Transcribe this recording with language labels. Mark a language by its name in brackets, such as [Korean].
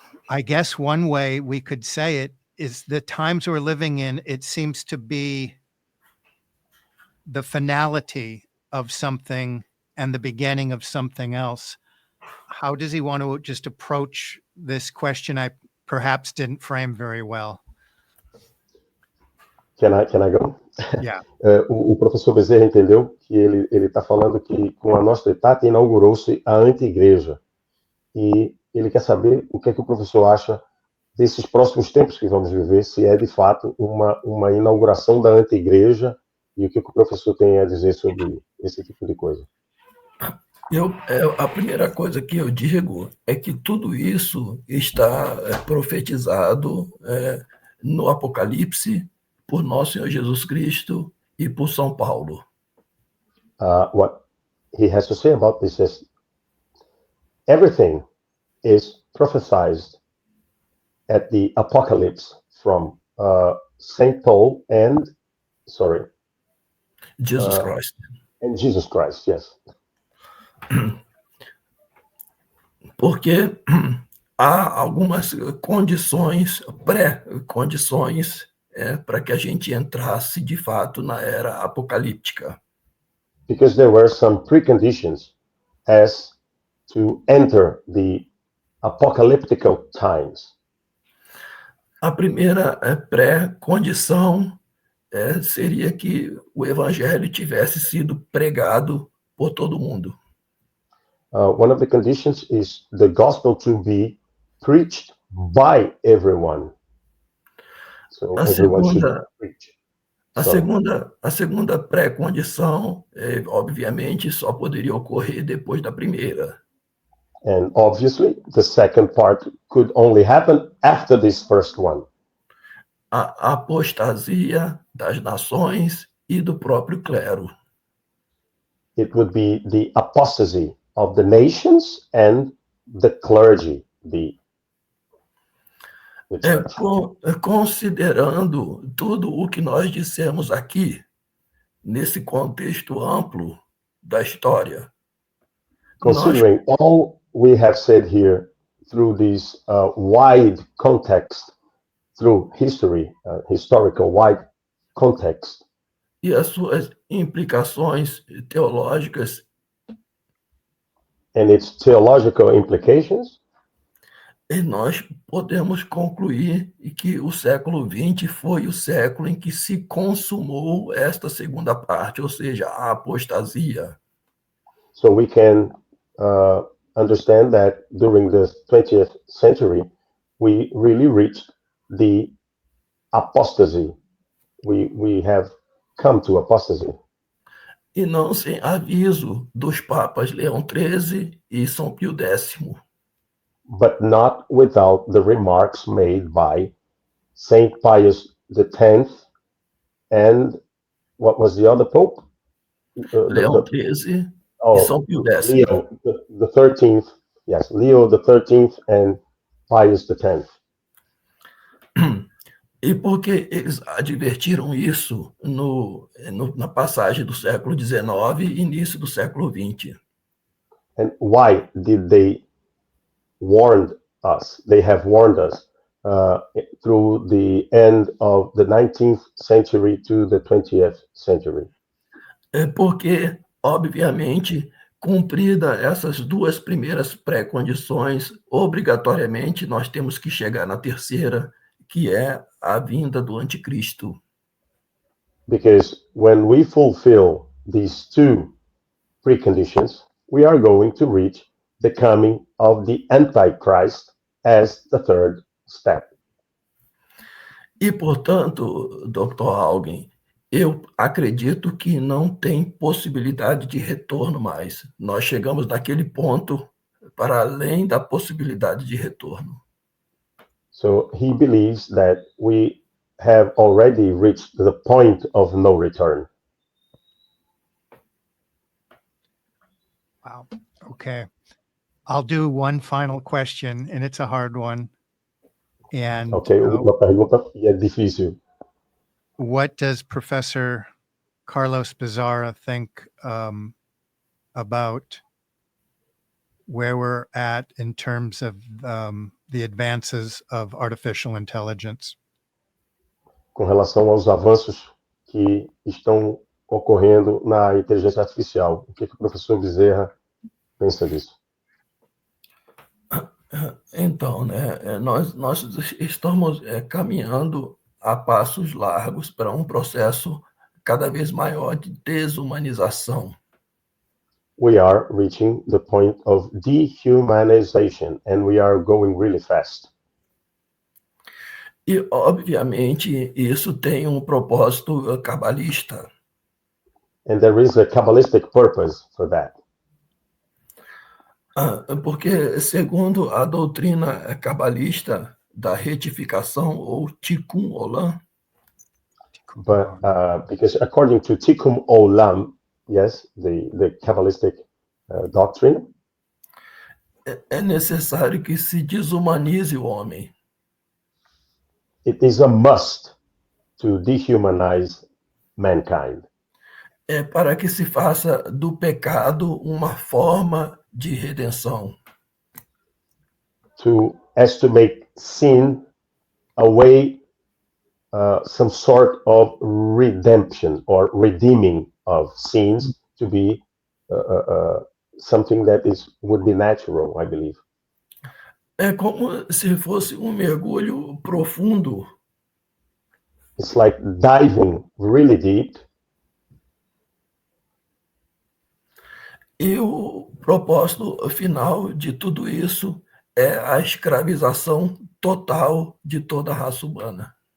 [English] I guess one way we could say it is the times we're living in, it seems to be the finality of something and the beginning of something else. How does he want to just approach this question I perhaps didn't frame very well? Can I go? Yeah. [Portuguese] O professor Bezerra entendeu que ele está falando que com a Nostra Aetate inaugurou-se a anti-igreja. E ele quer saber o que é que o professor acha desses próximos tempos que vamos viver, se é de fato uma inauguração da anti-igreja e o que o professor tem a dizer sobre esse tipo de coisa. A primeira coisa que eu digo é que tudo isso está profetizado no Apocalipse por nosso Senhor Jesus Cristo e por São Paulo. [English] What he has to say about this is everything is prophesied at the Apocalypse from Saint Paul and Jesus Christ. And Jesus Christ, yes. [Portuguese] Porque há algumas condições, pré-condições, para que a gente entrasse de fato na era apocalíptica. [English] Because there were some preconditions as to enter the apocalyptical times. [Portuguese] A primeira pré-condição seria que o evangelho tivesse sido pregado por todo mundo. [English] One of the conditions is the gospel to be preached by everyone. So [Portuguese] A [English] everyone should [Portuguese] segunda- [English] preach. So, [Portuguese] A segunda pré-condição, obviamente, só poderia ocorrer depois da primeira. [English] and obviously, the second part could only happen after this first one. [Portuguese] A apostasia das nações e do próprio clero. [English] It would be the apostasy of the nations and the clergy, the church. [Portuguese] Considerando tudo o que nós dissemos aqui, nesse contexto amplo da história, [English] Considering all we have said here through this wide context, through history, historical wide context, [Portuguese] e as suas implicações teológicas, [English] and its theological implications, [Portuguese] e nós podemos concluir que o século XX foi o século em que se consumou esta segunda parte, ou seja, a apostasia. [English] so we can understand that during the 20th century, we really reached the apostasy. We have come to apostasy. [Portuguese] E não sem aviso dos papas Leão XIII e São Pio X. [English] But not without the remarks made by Saint Pius X and what was the other pope? [Portuguese] Leão XIII e Oh, São Pio X. [English] Leo the 13th. Yes, Leo the 13th and Pius X. [Portuguese] E porque eles advertiram isso na passagem do século XIX e início do século XX. [English] And why did they warn us? They have warned us through the end of the 19th century to the 20th century. [Portuguese] Porque, obviamente, cumprida essas duas primeiras pré-condições, obrigatoriamente nós temos que chegar na terceira, que é a vinda do anticristo. [English] Because when we fulfill these two preconditions, we are going to reach the coming of the Antichrist as the third step. [Portuguese] E, portanto, Dr. Haugen, eu acredito que não tem possibilidade de retorno mais. Nós chegamos naquele ponto para além da possibilidade de retorno. [English] So he believes that we have already reached the point of no return. Wow. Okay. I'll do one final question, and it's a hard one. And [Portuguese] Ok, uma pergunta e é difícil. [English] what does Professor Carlos Bizarra think about where we're at in terms of the advances of artificial intelligence? [Portuguese] Com relação aos avanços que estão ocorrendo na inteligência artificial, o que o professor Bezerra pensa disso? Então, né, nós estamos caminhando a passos largos para um processo cada vez maior de desumanização. [English] We are reaching the point of dehumanization, and we are going really fast. [Portuguese] E, obviamente, isso tem um propósito cabalista. [English] And there is a Kabbalistic purpose for that. [Portuguese] Porque, segundo a doutrina cabalista da retificação, ou Tikkun Olam, [English] But because according to Tikkun Olam, yes, the Kabbalistic doctrine, [Portuguese] é necessário que se desumanize o homem. [English] it is a must to dehumanize mankind, [Portuguese] Para que se faça do pecado uma forma de redenção. [English] as to make sin a way, some sort of redemption or redeeming of sins to be something that would be natural, I believe. [Portuguese] É como se fosse um mergulho profundo. [English] It's like diving really deep. [Portuguese] E o propósito final de tudo isso é a escravização total de toda a raça humana.